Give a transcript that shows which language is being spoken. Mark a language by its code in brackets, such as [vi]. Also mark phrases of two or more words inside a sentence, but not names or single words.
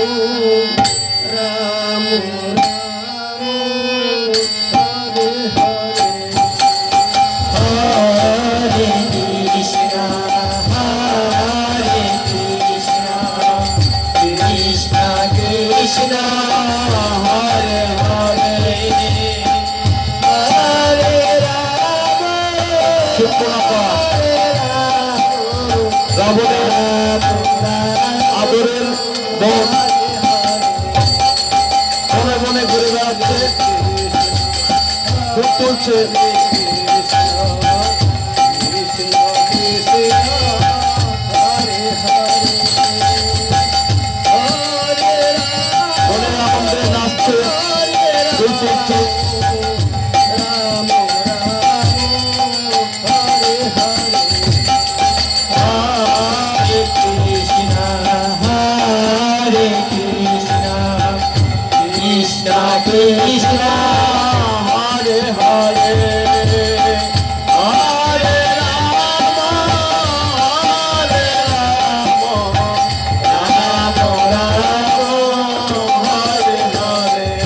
[sa] রাম রাম হরে হরে Hare Krishna, Hare Krishna, Krishna Krishna, Hare Hare, Hare Rama, [bn] সুপ্রভাত। [sa] Hare Rama, [bn] রাবণের আদরের বোন বনে বনে ঘুরে বেড়াচ্ছে, খুব তুলছে। বনের আনন্দে নাচছে, দুল তুলছে। [sa] Krishna Krishna Hare Hare Hare Rama Hare Rama Rama Rama Hare Hare